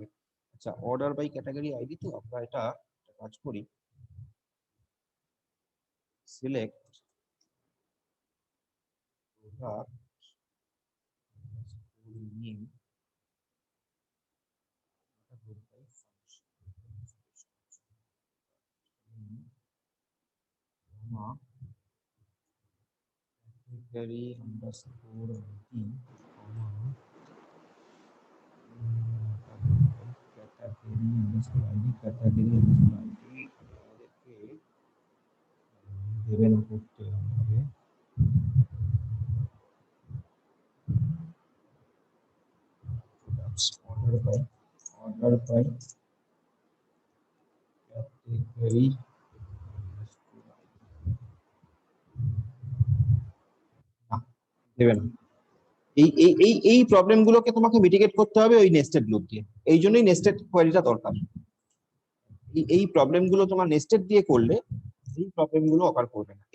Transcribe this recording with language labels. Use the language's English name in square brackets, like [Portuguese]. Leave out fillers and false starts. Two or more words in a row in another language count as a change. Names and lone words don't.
[Bangla] আচ্ছা, [English] order by category ID, [Bangla] তো আমরা এটা কাজ করি, সিলেক্ট [English] product name group by category underscore ID, category underscore ID, category underscore ID [Bangla] আমাদেরকে দেবেন করতে হবে। [English] order by category দেবেন। [Bangla] এই প্রবলেম গুলোকে তোমাকে মিটিগেট করতে হবে ওই [English] nested loop [Bangla] দিয়ে। এই জন্যই [English] nested queryটা [Bangla] দরকার। এই প্রবলেম গুলো তোমার নেস্টেড দিয়ে করলে এই প্রবলেম গুলো অকার করবে না।